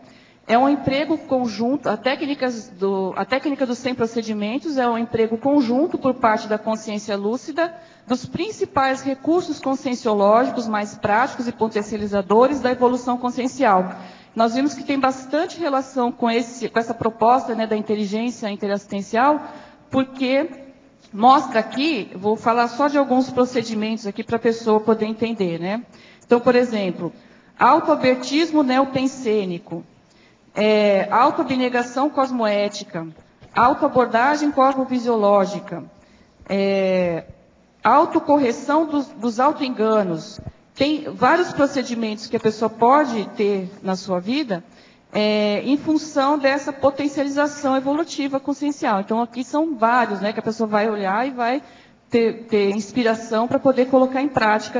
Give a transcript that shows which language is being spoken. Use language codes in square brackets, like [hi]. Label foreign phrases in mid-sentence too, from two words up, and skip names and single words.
[pt] É um emprego conjunto, a técnica dos 100 procedimentos é um emprego conjunto por parte da consciência lúcida dos principais recursos conscienciológicos mais práticos e potencializadores da evolução consciencial. Nós vimos que tem bastante relação com essa proposta, né, da inteligência interassistencial, porque mostra aqui, vou falar só de alguns procedimentos aqui para a pessoa poder entender, né? Então, por exemplo, autoabertismo neopensênico, autoabnegação cosmoética, autoabordagem cosmovisiológica, autocorreção dos autoenganos. Tem vários procedimentos que a pessoa pode ter na sua vida em função dessa potencialização evolutiva consciencial. Então, aqui são vários, né, que a pessoa vai olhar e vai ter inspiração para poder colocar em prática.